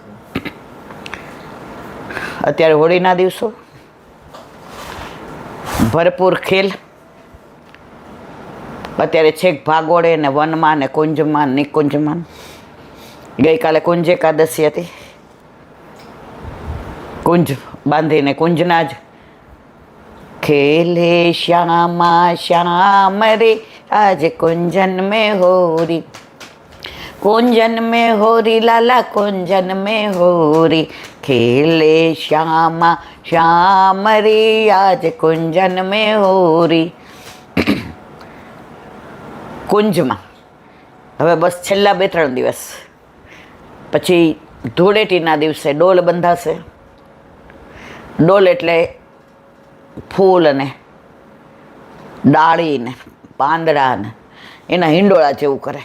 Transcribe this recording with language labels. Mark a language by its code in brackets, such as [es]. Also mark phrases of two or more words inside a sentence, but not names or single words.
[gu] અત્યારે હોળીના દિવસો, ભરપૂર ખેલ. અત્યારે છેક ભાગોળે ને વનમાં ને કુંજમાં નિકુંજમાં. ગઈકાલે કુંજ એકાદશી હતી. કુંજ બાંધીને કુંજના જ [hi] खेले श्यामा श्याम रे आज कुंजन में होरी, कुंजन में होरी लाला कुंजन में होरी, खेले श्यामा श्याम रे आज कुंजन में होरी. [gu] કુંજમાં હવે બસ છેલ્લા 2-3 દિવસ પછી ધૂળેટીના દિવસે ડોલ બંધાશે. ડોલ એટલે ફૂલ અને ડાળી ને પાંદડા ને એના હિંડોળા જેવું કરે.